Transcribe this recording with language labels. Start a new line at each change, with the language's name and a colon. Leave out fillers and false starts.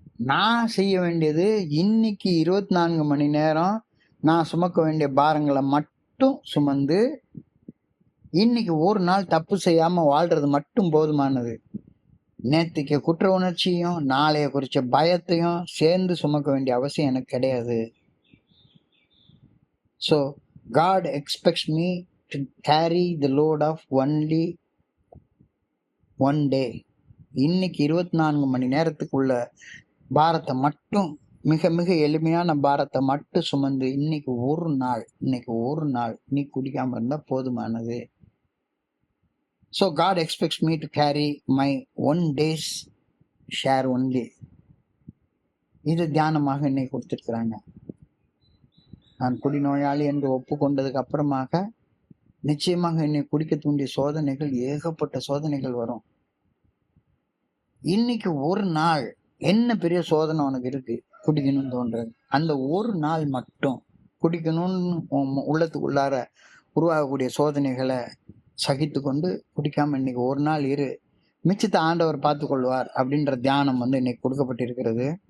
Tamil: நான் செய்ய வேண்டியது இன்னைக்கு 24 மணி நேரம் நான் சுமக்க வேண்டிய பாரங்களை மட்டும் சுமந்து இன்னைக்கு ஒரு நாள் தப்பு செய்யாம வாழ்றது மட்டும் போதுமானது. நேத்துக்கு குற்ற உணர்ச்சியும் நாளைய குறிச்ச பயத்தையும் சேர்ந்து சுமக்க வேண்டிய அவசியம் எனக்கு கிடையாது.
English: So God expects me to carry the load of only one day.
Tamil: இன்னைக்கு 24 மணி நேரத்துக்குள்ள பாரத்தை மட்டும், மிக மிக எளிமையான பாரத்தை மட்டும் சுமந்து இன்னைக்கு ஒரு நாள் நீ குடிக்காம இருந்தா போதுமானது.
English: So God expects me to carry my one day's share only.
Tamil: இது தியானமாக இன்னைக்கு கொடுத்திருக்கிறாங்க. நான் குடிநோயாளி என்று ஒப்புக்கொண்டதுக்கு அப்புறமாக நிச்சயமாக என்னை குடிக்க தூண்டிய சோதனைகள், ஏகப்பட்ட சோதனைகள் வரும். இன்னைக்கு ஒரு நாள் என்ன பெரிய சோதனை உனக்கு இருக்கு குடிக்கணும்னு தோன்றது, அந்த ஒரு நாள் மட்டும் குடிக்கணும்னு உள்ளத்துக்குள்ளார உருவாகக்கூடிய சோதனைகளை சகித்து கொண்டு குடிக்காம இன்னைக்கு ஒரு நாள் இரு, மிச்சத்தை ஆண்டவர் பார்த்து கொள்வார் அப்படின்ற தியானம் இன்னைக்கு கொடுக்கப்பட்டிருக்கிறது.